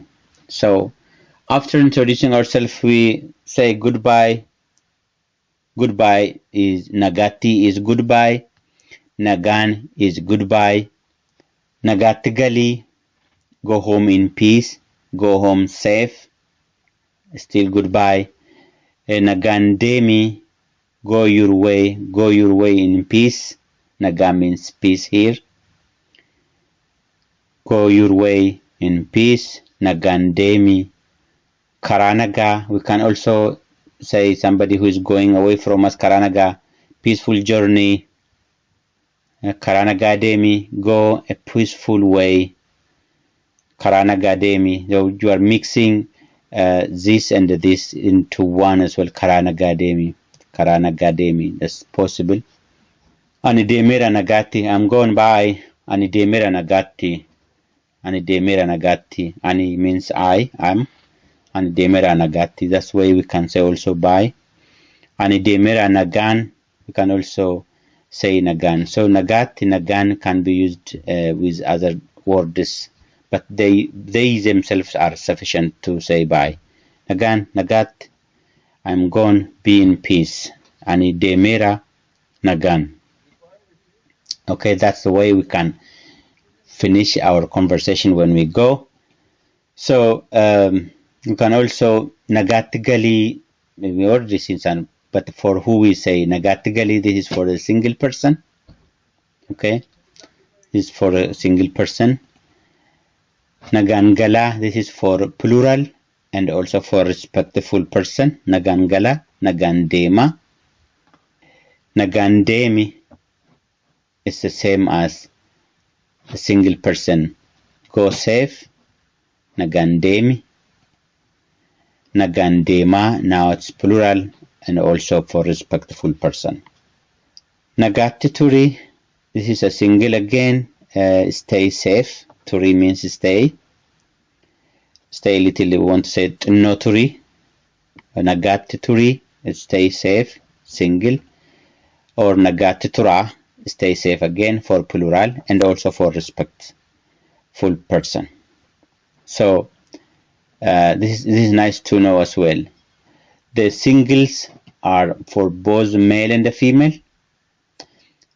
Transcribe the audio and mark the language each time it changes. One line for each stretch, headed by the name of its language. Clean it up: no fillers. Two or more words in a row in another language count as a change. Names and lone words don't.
English: So after introducing ourselves, we say goodbye. Goodbye is Nagatti is goodbye. Nagaan is goodbye.
Oromo: Nagaatti gali,
English: go home in peace. Go home safe. Still goodbye.
Oromo: Nagaan deemi,
English: go your way. Go your way in peace. Nagaa means peace here. Go your way in peace.
Oromo: Nagaan deemi.
English: Karanaga, we can also say somebody who is going away from us. Karanaga, peaceful journey.
Oromo: Karanaga demi,
English: go a peaceful way.
Oromo: Karanaga demi,
English: you are mixing this and this into one as well.
Oromo: Karanaga demi, Karanaga demi,
English: that's possible.
Oromo: Ani demira nagatti,
English: I'm going by.
Oromo: Ani demira nagatti, Ani demira nagatti.
English: Ani means I am.
Oromo: Ani demira nagatti.
English: That's why we can say also by.
Oromo: Ani demira nagaan.
English: We can also say nagaan. So nagatti, nagaan can be used with other words, but they themselves are sufficient to say by.
Oromo: Nagaan, nagat.
English: I'm gone. Be in peace.
Oromo: Ani demira nagaan.
English: Okay, that's the way we can finish our conversation when we go. So you can also
Oromo: nagaatti gali.
English: We already seen some, but for who we say
Oromo: nagaatti gali,
English: this is for a single person. Okay, this is for a single person.
Oromo: Nagaan gala,
English: this is for plural and also for respectful person.
Oromo: Nagaan gala, nagaan deema. Nagaan deemi
English: is the same as a single person. Go safe.
Oromo: Nagaan deemi. Nagaan deema,
English: now it's plural and also for respectful person.
Oromo: Nagaatti turi,
English: this is a single again. Stay safe. Turi means stay. Stay little, we want to say no turi.
Oromo: Nagaatti turi,
English: stay safe, single.
Oromo: Or nagaatti tura,
English: stay safe again for plural and also for respectful person. So this is nice to know as well. The singles are for both male and the female.